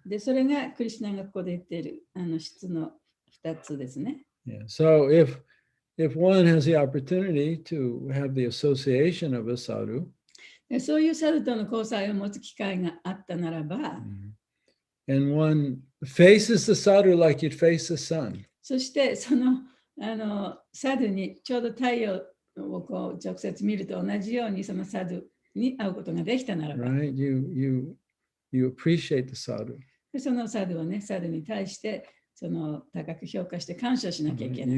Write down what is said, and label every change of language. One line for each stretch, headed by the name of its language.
Japanese: で、それがクリシュナがここで言っている質の2つですね。
English: Yeah. So if one has the opportunity to have the association of a sadhu,
Japanese: でそういうサルとの交際を持つ機会があったならば、
English: and one faces the sadhu like you'd face the sun,
Japanese: そしてそのサドゥにちょうど太陽をこう直接見ると同じようにそのサドゥに会うことができたならば、
English: right? You appreciate the sadhu.
Japanese: でそのサドゥをね、サドゥに対してその高く評価して感謝しなきゃいけない。